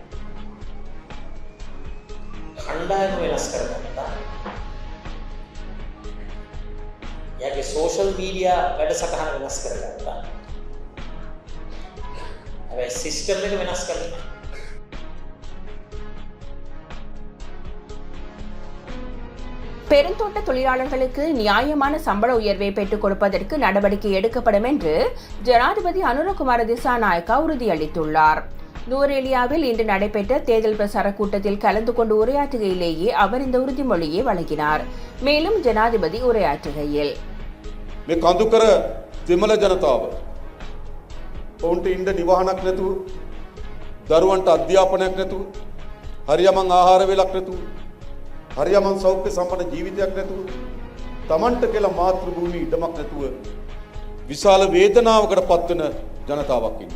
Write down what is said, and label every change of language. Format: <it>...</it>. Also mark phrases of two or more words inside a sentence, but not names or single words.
<si>කණ්ඩායම වෙනස් කරගත්තා. එයාගේ</si> <en>social media</en> <si>වැඩසටහන වෙනස් කරගත්තා. හැබැයි සිස්ටම් එක වෙනස් කරලා</si> <ta>பெருந்தோட்ட தொழிலாளர்களுக்கு நியாயமான சம்பள உயர்வை பெற்றுக் கொடுப்பதற்கு நடவடிக்கை எடுக்கப்படும் என்று ஜனாதிபதி அனுரகுமார திசாநாயக்கா உறுதியளித்துள்ளார். நுவரேலியாவில் இன்று நடைபெற்ற தேர்தல் பிரசார கூட்டத்தில் கலந்து கொண்டு உரையாற்றுகையிலேயே அவர் இந்த உறுதிமொழியை வழங்கினார். மேலும் ஜனாதிபதி உரையாற்றுகையில்,</ta> <si>මේ කඳුකර දෙමළ ජනතාව ඔවුන්ට ඉන්න නිවහනක් නැතුව, දරුවන්ට අධ්‍යාපනයක් නැතුව, හරියමං ආහාර වේලක් නැතුව, හරියමං සෞඛ්‍ය සම්පන්න ජීවිතයක් නැතුව, තමන්ට කියලා මාතෘ භූමි ඉඩමක් නැතුව විශාල වේදනාවකට පත්වන ජනතාවක් ඉන්නවා.</si>